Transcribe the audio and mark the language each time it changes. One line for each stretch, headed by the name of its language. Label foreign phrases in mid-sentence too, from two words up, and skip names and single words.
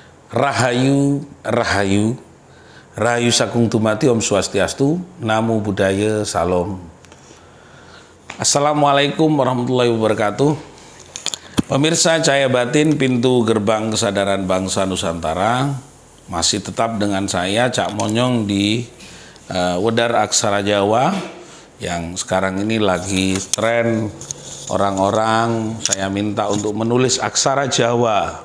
Javanese: Rahayu, Rahayu, Rahayu Sakung Tumati,
Sanskrit: Om Swastiastu,
Pali: Namo Buddhaya,
Javanese: Salam.
Arabic: السلام عليكم ورحمة الله وبركاته.
Indonesian: Pemirsa Cahaya Batin, pintu gerbang kesadaran bangsa Nusantara, masih tetap dengan saya, Cak Monyong di Wedar Aksara Jawa, yang sekarang ini lagi tren orang-orang saya minta untuk menulis aksara Jawa.